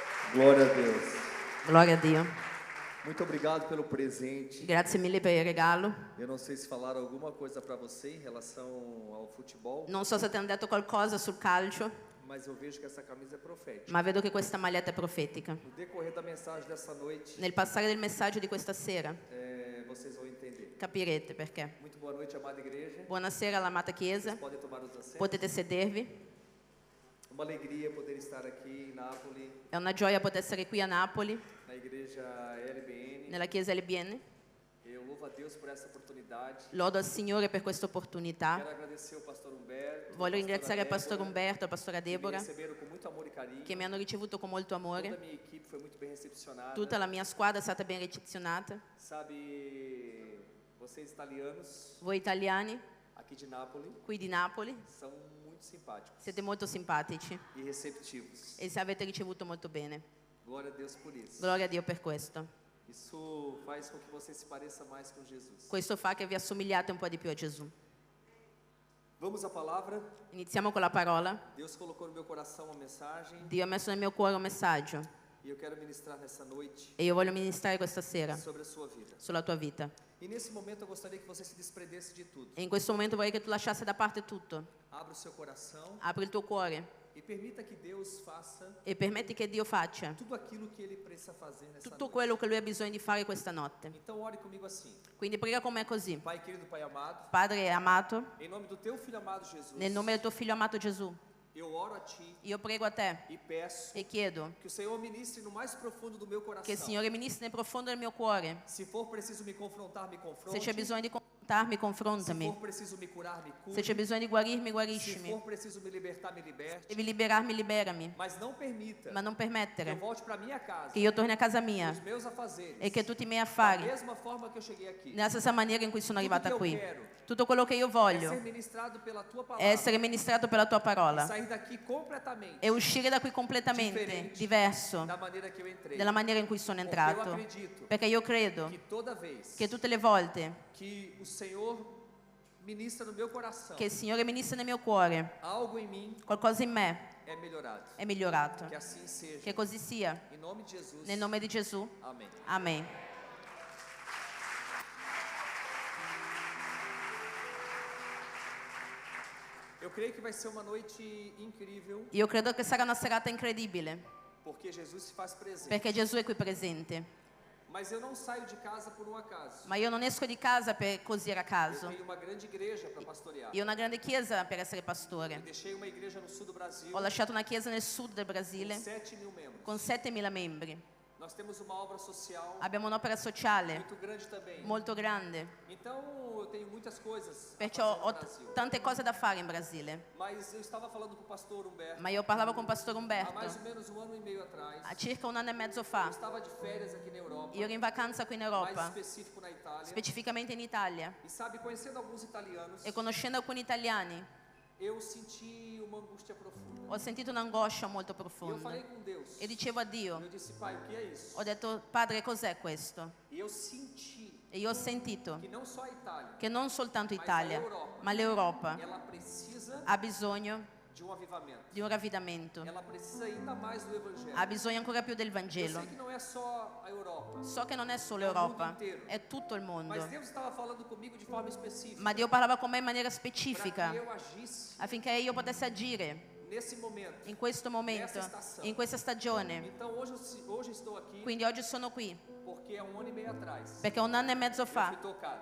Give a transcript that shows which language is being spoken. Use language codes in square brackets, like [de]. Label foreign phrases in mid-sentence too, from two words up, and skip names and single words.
[pt] Glória a Deus. [it] Gloria a Dio. [pt] Muito obrigado pelo presente. [it] Grazie mille per il regalo. [pt] Eu não sei se falaram alguma coisa para você em relação ao futebol, [it] Non so se ti hanno detto qualcosa sul calcio, [pt] mas eu vejo que essa camisa é profética. [it] ma vedo che questa maglietta è profetica. [pt] No decorrer da mensagem dessa noite, [it] Nel passare del messaggio di questa sera [pt] vocês vão entender. [it] capirete perché. [pt] Muito boa noite, amada igreja. [it] Buonasera all'amata Chiesa, [pt] Podem tomar os assentos. [it] potete sedervi. [pt] Uma alegria poder estar aqui em Nápoles, [it] È una gioia poter essere qui a Napoli, [pt] na igreja LBN. [it] nella Chiesa LBN. [pt] Eu louvo a Deus por essa oportunidade. [it] Lodo al Signore per questa opportunità. [pt] Quero agradecer ao pastor Humberto. [it] Voglio ringraziare il [pt] pastora [it] Pastor [pt] Débora, [it] Umberto e la Pastora [pt] que me [it] Deborah, [pt] receberam com muito amor e carinho. [it] che mi hanno ricevuto con molto [pt] Toda a [it] amore. [pt] minha equipe foi muito bem recepcionada. [it] Tutta la mia squadra è stata ben ricevionata. [pt] Sabe, vocês italianos [it] Voi italiani, [pt] aqui de Nápoles [it] qui di Napoli, [pt] são muito simpáticos [it] siete molto simpatici [pt] e receptivos. [it] e avete ricevuto molto bene. [pt] Glória a Deus por isso. [it] Gloria a Dio per questo. [pt] Isso faz com que você se pareça mais com Jesus. [it] Questo fa che vi assomigliate un po' di più a Gesù. [pt] Vamos à palavra. [it] Iniziamo con la parola. [pt] Deus colocou no meu coração uma mensagem [it] Dio ha messo nel mio cuore un messaggio [pt] e eu quero ministrar nessa noite [it] e io voglio ministrare questa sera [pt] sobre a sua vida. [it] sulla tua vita. [pt] E nesse momento eu gostaria que você se desprendesse de tudo. [it] E in questo momento vorrei che tu lasciassi da parte tutto. [pt] Abra o seu coração [it] Apri il tuo cuore [pt] e permita que Deus faça [it] e permetti che Dio faccia [pt] tudo aquilo que Ele precisa fazer nessa [it] tutto [pt] noite. [it] quello che Lui ha bisogno di fare questa notte. [pt] Então ore comigo assim. [it] Quindi prega con me così. [pt] Pai querido, Pai amado, [it] Padre amato, [pt] em nome do Teu Filho amado Jesus, [it] nel nome del tuo figlio amato Gesù, [pt] eu oro a Ti [it] io prego a te [pt] e peço [it] e chiedo [pt] que o Senhor ministre no mais profundo do meu coração. [it] che il Signore ministri nel profondo del mio cuore. [pt] Se for preciso me confrontar, me [it] Se [pt] confronte. [it] c'è bisogno di confrontarmi, [pt] Se [it] confrontami. [pt] for preciso me curar, me cure. [it] Se c'è bisogno di guarirmi, [pt] Se [it] guariscimi. [pt] for preciso me libertar, me [it] Se [pt] liberte. [it] devi liberarmi, liberami. [pt] Mas não permita [it] Ma non [pt] que eu [it] permettere [pt] volte para minha casa, [it] che io torni a casa mia [pt] os meus afazeres, [it] e che tutti i miei [pt] da [it] affari, [pt] mesma forma que eu cheguei aqui, [it] nella stessa maniera in cui sono [pt] tudo [it] arrivata [pt] que eu [it] qui, [pt] quero [it] tutto quello che io [pt] é [it] voglio [pt] ser ministrado pela Tua [it] è [pt] palavra, [it] essere ministrato per la tua parola [pt] sair daqui completamente [it] e uscire da qui completamente [pt] Differente [it] diverso [pt] da maneira que eu entrei. [it] della maniera in cui sono [pt] Porque eu [it] entrato. [pt] acredito [it] Perché io credo [pt] que toda vez [it] che tutte le volte [pt] que o Senhor ministra no meu coração, [it] che il Signore ministra nel mio cuore [pt] algo em mim [it] qualcosa in me [pt] é melhorado. [it] è migliorato. [pt] Que assim seja. [it] Che così sia. [pt] Em nome de Jesus. [it] Nel nome di Gesù. [pt] Amém. [it] Amen. [pt] Eu creio que vai ser uma noite incrível, [it] Io credo che sarà una serata incredibile [pt] porque Jesus se faz presente. [it] perché Gesù è qui presente. [pt] Mas eu não saio de casa por um acaso. [it] Ma io non esco di casa per così a [pt] Eu [it] caso. [pt] tenho uma grande igreja para pastorear. [it] Io ho una grande chiesa per essere [pt] Eu [it] pastore. [pt] deixei uma igreja no sul do Brasil [it] Ho lasciato una chiesa nel sud del [pt] com [it] Brasile [pt] 7.000 membros. [it] con 7.000 membri. [pt] Nós temos uma obra social [it] Abbiamo un'opera sociale [pt] muito grande também. [it] molto grande. [pt] Então eu tenho muitas coisas a [it] Perciò [pt] fazer no [it] ho [pt] Brasil. [it] tante cose da fare in Brasile. [pt] Mas eu estava falando com o pastor Humberto [it] Ma io parlavo con Pastore [pt] há mais ou [it] Umberto [pt] menos um ano e meio atrás. [it] a circa un anno e mezzo [pt] Eu [it] fa. [pt] estava de férias aqui na Europa, [it] Io ero in vacanza qui in [pt] mais [it] Europa, [pt] específico na Itália. [it] specificamente in Italia, [pt] E sabe, conhecendo alguns italianos, [it] e conoscendo alcuni italiani [pt] eu senti uma angústia profunda. [it] ho sentito un'angoscia molto [pt] E eu [it] profonda. [pt] falei com Deus. [it] E dicevo a Dio, [pt] Eu disse, Pai, o que é isso? [it] ho detto, Padre, cos'è questo? [pt] E eu senti [it] E io ho sentito [pt] que não só a Itália, [it] che non soltanto Italia, ma l'Europa [pt] ela precisa [it] ha bisogno [pt] de um avivamento. [it] di un ravvedimento, [pt] Ela precisa ainda mais do Evangelho. [it] ha bisogno ancora più del [pt] Eu [it] Vangelo. [pt] sei que não é só a Europa, [it] So che non è solo È il mondo Europa, intero. è tutto il mondo. [pt] mas Deus estava falando comigo de forma específica [it] Ma Dio parlava con me in maniera [pt] para [it] specifica [pt] que eu agisse [it] affinché io potessi agire [pt] nesse momento. [it] in questo momento, in questa stagione. [pt] Então hoje estou aqui [it] Quindi oggi sono qui [pt] porque há um ano e meio atrás [it] perché un anno e mezzo [pt] eu [it] fa [pt] fui tocado.